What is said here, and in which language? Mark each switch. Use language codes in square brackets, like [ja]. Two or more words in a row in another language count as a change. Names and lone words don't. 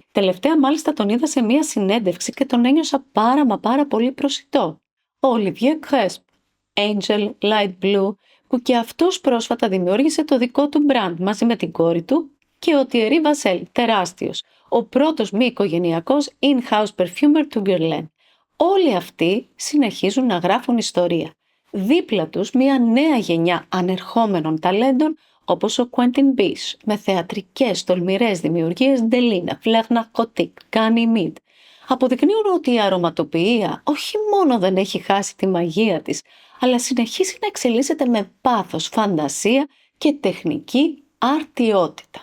[el] Τελευταία μάλιστα τον είδα σε μία συνέντευξη και τον ένιωσα πάρα πολύ προσιτό. Ο Olivier Cresp, Angel Light Blue, που και αυτός πρόσφατα δημιούργησε το δικό του brand μαζί με την κόρη του, και ο Thierry Vassel, τεράστιος, ο πρώτος μη οικογενειακός [en] in-house perfumer [el] του Guerlain. Όλοι αυτοί συνεχίζουν να γράφουν ιστορία. Δίπλα τους μια νέα γενιά ανερχόμενων ταλέντων όπως ο Quentin Byss, με θεατρικές τολμηρές δημιουργίες Delina, Fleur Narcotique, Ganymede. Αποδεικνύουν ότι η αρωματοποιία όχι μόνο δεν έχει χάσει τη μαγεία της, αλλά συνεχίζει να εξελίσσεται με πάθος, φαντασία και τεχνική αρτιότητα.